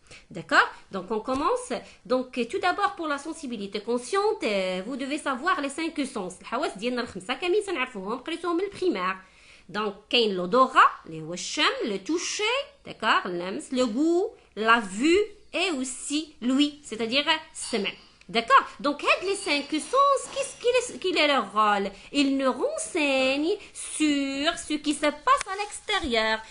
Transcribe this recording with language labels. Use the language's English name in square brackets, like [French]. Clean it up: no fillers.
[French] D'accord? Donc on commence. Donc tout d'abord pour la sensibilité consciente, vous devez savoir les 5 sens. [Arabic] الحواس ديالنا الخمسه كاملين تنعرفوهم قريتوهم من البريمير. [French] Donc [Arabic] كاين [French] l'odorat, [Arabic] اللي هو الشم, [French] le toucher, d'accord, [Arabic] اللمس, [French] le goût, la vue et aussi l'ouïe, c'est-à-dire [Arabic] السمع. [French] D'accord? Donc, les 5 sens, quel est leur rôle? Ils nous renseignent sur ce qui se passe à l'extérieur.